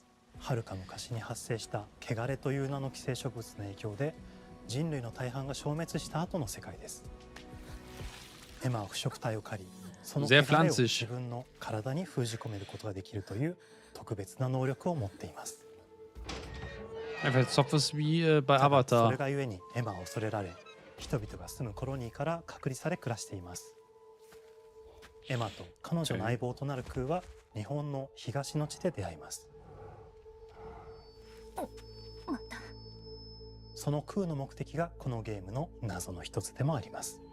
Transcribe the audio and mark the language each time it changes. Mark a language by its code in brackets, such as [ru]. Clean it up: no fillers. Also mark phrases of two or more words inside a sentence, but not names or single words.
[ja] 遥か昔に発生した汚れという名の寄生植物の影響で人類の大半が消滅した後の世界です。エマは腐植体を借り、その汚れを自分の体に封じ込めることができるという特別な能力を持っています。 [de] Einfach sowas wie bei [ja] それ [de] Avatar. [ja] がゆえにエマは恐れられ、人々が住むコロニーから隔離され暮らしています。エマと彼女の相棒となるクーは日本の東の地で出会います。そのクーの目的がこのゲームの謎の一つでもあります。